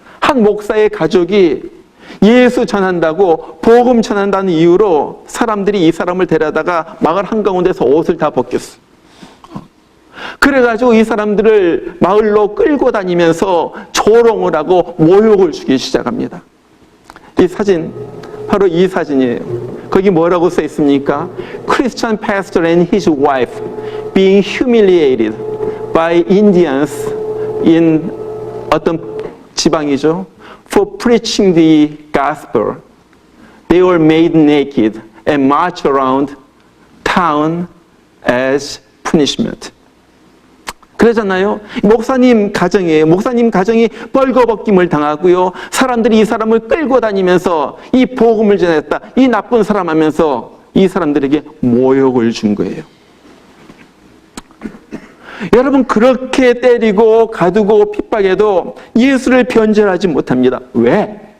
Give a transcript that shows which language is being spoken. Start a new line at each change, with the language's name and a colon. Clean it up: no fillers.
Korean: 한 목사의 가족이 예수 전한다고 복음 전한다는 이유로 사람들이 이 사람을 데려다가 마을 한가운데서 옷을 다 벗겼어. 그래가지고 이 사람들을 마을로 끌고 다니면서 조롱을 하고 모욕을 주기 시작합니다. 이 사진, 바로 이 사진이에요. 거기 뭐라고 써 있습니까?
English: Christian pastor and his wife being humiliated by Indians in
Korean: 어떤 지방이죠.
English: For preaching the gospel. They were made naked and marched around town as punishment.
Korean: 그러잖아요. 목사님 가정이에요. 목사님 가정이 벌거벗김을 당하고요. 사람들이 이 사람을 끌고 다니면서 이 복음을 전했다. 이 나쁜 사람 하면서 이 사람들에게 모욕을 준 거예요. 여러분, 그렇게 때리고 가두고 핍박해도 예수를 변절하지 못합니다. 왜?